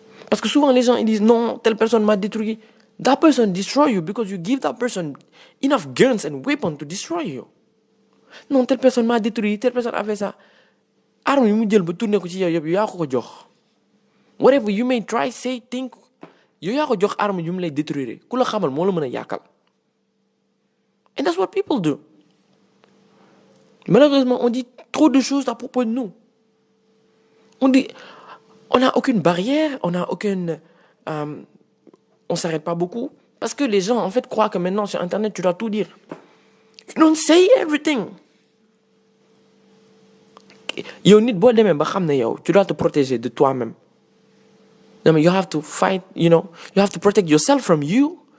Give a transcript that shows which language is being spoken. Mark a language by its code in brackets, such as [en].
[fr] Parce que souvent les gens ils disent non, telle personne m'a détruit. [en] That person destroy you because you give that person enough guns and weapons to destroy you. [fr] Non, telle personne m'a détruit, telle personne a fait ça. [wo] Arme yi mu jël ba tourné ko ci yow yëpp yaa ko jox. [en] Whatever you may try, say, think, [wo] yow yaa ko jox arme yu mu lay détruire. Ku la xamal moo la mën a yàqal. [en] And that's what people do. [fr] Malheureusement, on dit trop de choses à propos de nous. On n'a aucune barrière, on s'arrête pas beaucoup. Parce que les gens, en fait, croient que maintenant, sur Internet, tu dois tout dire. [en] You don't say everything. [wo] Yow nit boo demee ba xam ne yow, [fr] tu dois te protéger de toi-même. Non, mais [en] you have to fight, you have to protect yourself from you.